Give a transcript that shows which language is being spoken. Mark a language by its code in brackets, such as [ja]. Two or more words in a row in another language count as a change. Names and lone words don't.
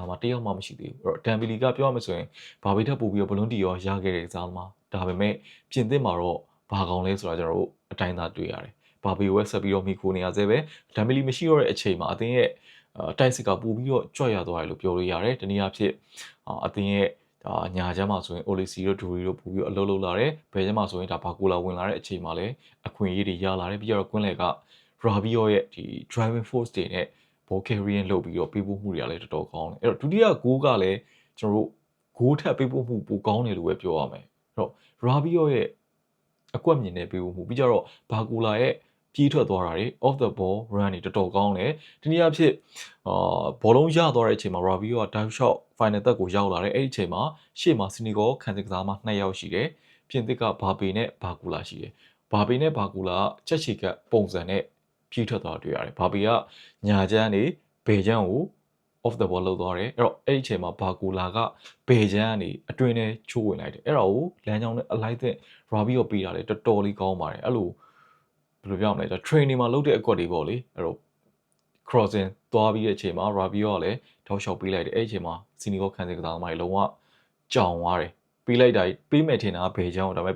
[my] မားတယောက်မှမရှိသေးဘူးအဲ့တော့ဒန်ဘီလီကပြောရမယ်ဆိုရင်ဘာပေထက်ပိုပြီးတော့ဘလုံးတီရောရခဲ့တဲ့ကစားသမားဒါပေမဲ့ပြင်သစ်မှာတော့ဘာကောင်းလဲဆိုတာကျွန်တော်တို့အတိုင်းသားတွေ့ရတယ်ဘာပေဝက်ဆက်ပြီးတော့မိခိုနေရသေးပဲဒန်ဘီလီမရှိတော့တဲ့အချိန်မှာအသင်းရဲ့တိုက်စစ်ကပို့ပြီးတော့ကြွရသွားတယ်လို့ပြောလို့ ရတယ်တနည်းအားဖြင့်အသင်းရဲ့ညာချမ်းမှာဆိုရင်အိုလီစီတို့ဒူရီတို့ပို့ပြီးတော့အလုပ်လုပ်လာတယ်ဘယ်ချမ်းမှာဆိုရင်ဒါဘာကိုလာဝင်လာတဲ့အချိန်မှာလည်းအခွင့်အရေးတွေရလာတယ်ပြီးတော့ကွင်းလယ်ကရာဘီယောရဲ့ဒီ [en] driving force [my] တွေနဲ့ဘောကယ် ရီယန်လုပ်ပြီးတော့ပေးပို့မှုတွေကလည်းတော်တော်ကောင်းတယ်အဲ့တော့ဒုတိယဂိုးကလည်းကျွန်တော်တို့ဂိုးထပ်ပေးပို့မှုပိုကောင်းတယ်လို့ပဲပြောရမယ်အဲ့တော့ရာဘီယောရဲ့အကွက်မြင်တဲ့ပေးပို့မှုပြီးကြ တော့ဘာကူလာရဲ့ပြေးထွက်သွားတာတွေ [en] off the ball run [my] တွေတော်တော်ကောင်းတယ်ဒီနေ့အဖြစ်ဘောလုံးရသွားတဲ့အချိန်မှာရာဘီယောက တောက်ရှော့ final သက်ကိုရောက်လာတယ်အဲ့ဒီအချိန်မှာရှေ့မှာစီနီဂေါခံစစ်ကစားမှာ2ယောက်ရှိတယ်ပြင်သစ်ကဘာပေနဲ့ဘာကူလာရှိတယ်ဘာပေနဲ့ဘာကူလာချက်ချီကပုံစံနဲ့ပြေးထွက်သွားတွေ့ရတယ်ဘာပေကညာချမ်းနေဘယ်ချမ်းကို [en] off the ball [my] လောက်သွားတယ်အဲ့တော့အဲ့ဒီအချိန်မှာဘာကူလာကဘယ်ချမ်းကနေအတွင်းထဲချိုးဝင်လိုက်တယ်အဲ့တော့လမ်းကြောင်းနဲ့အလိုက်တဲ့ရာဘီယောပေးတာလေတော်တော်လေးကောင်းပါတယ်အဲ့လိုဘယ်လိုပြောမလဲဒါ training မှာလုပ်တဲ့အကွက်တွေပေါ့လေအဲ့တော့ crossing သွားပြီးတဲ့အချိန်မှာ Rabiot ကလည်းထောက်လျှောက်ပေးလိုက်တယ်အဲ့အချိန်မှာစီနီဂေါခံစစ်ကစားသမားတွေလုံးဝကြောင်သွားတယ်ပေးလိုက်တာပေးမယ်ထင်တာဘယ်ချောင်းဒါပေမဲ့